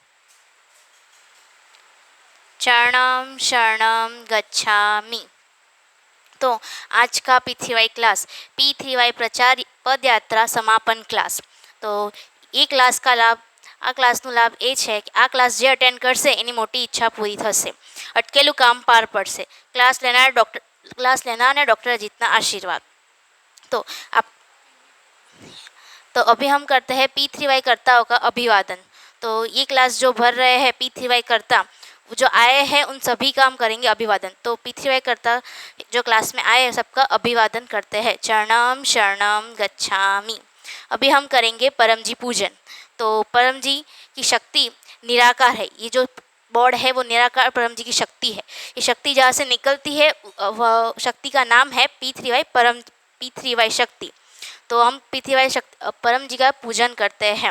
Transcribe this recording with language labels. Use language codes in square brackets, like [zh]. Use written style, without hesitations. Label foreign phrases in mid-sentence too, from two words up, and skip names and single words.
[pi] चरणम शरणम गच्छामि। [hi] तो आज का P3Y क्लास P3Y प्रचार पद यात्रा समापन क्लास। तो ये क्लास का लाभ [gu] આ ક્લાસનો લાભ એ છે કે આ ક્લાસ જે અટેન્ડ કરશે એની મોટી ઈચ્છા પૂરી થશે, અટકેલું કામ પાર પડશે। ક્લાસ લેનારને ડૉક્ટર અજીતના આશીર્વાદ। [hi] तो आप तो अभी हम करते हैं P3Y कर्ताओं का अभिवादन। तो ये क्लास जो भर रहे हैं P3Y कर्ता जो आए हैं उन सभी का हम करेंगे अभिवादन। तो P3Y कर्ता जो क्लास में आए हैं सबका अभिवादन करते हैं। [pi] चरणम शरणम गच्छामि। [hi] अभी हम करेंगे परम जी पूजन। तो परम जी की शक्ति निराकार है। ये जो बोर्ड है वो निराकार परम जी की शक्ति है। ये शक्ति जहाँ से निकलती है वह शक्ति का नाम है P3Y परम P3Y शक्ति। तो हम P3Y शक्ति परम जी का पूजन करते हैं।